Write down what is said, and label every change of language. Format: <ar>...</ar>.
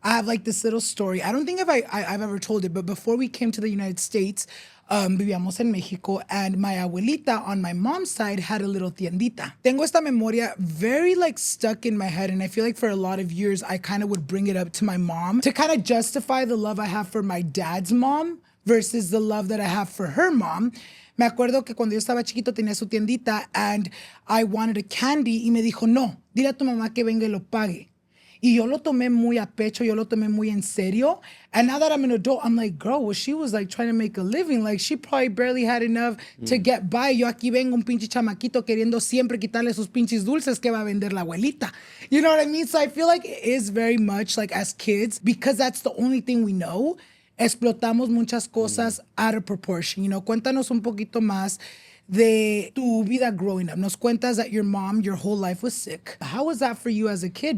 <en>I have like this little story. I don't think if I've ever told it, but before we came to the United States,</en> <es>vivíamos en Mexico,</es> <en>and my abuelita on my mom's side had a little tiendita.</en> <es>Tengo esta memoria</es> <en>very like stuck in my head, and I feel like for a lot of years, I kind of would bring it up to my mom to kind of justify the love I have for my dad's mom versus the love that I have for her mom.</en> <es>Me acuerdo que cuando yo estaba chiquito tenía su tiendita,</es> <en>and I wanted a candy,</en> <es>y me dijo, no, dile a tu mamá que venga y lo pague. Y yo lo tomé muy a pecho, yo lo tomé muy en serio.</es> <en>And now that I'm an adult, I'm like, girl, well, she was like trying to make a living. Like she probably barely had enough to get by.</en> <es>Yo aquí vengo un pinche chamaquito queriendo siempre quitarle sus pinches dulces que va a vender la abuelita.</es> <en>You know what I mean? So I feel like it is very much like as kids, because that's the only thing we know,</en> <es>explotamos muchas cosas</es> <en>out of proportion. You know,</en> <es>cuéntanos un poquito más de tu vida</es> <en>growing up.</en> <es>Nos cuentas</es> <en>that your mom, your whole life was sick. How was that for you as a kid?</en>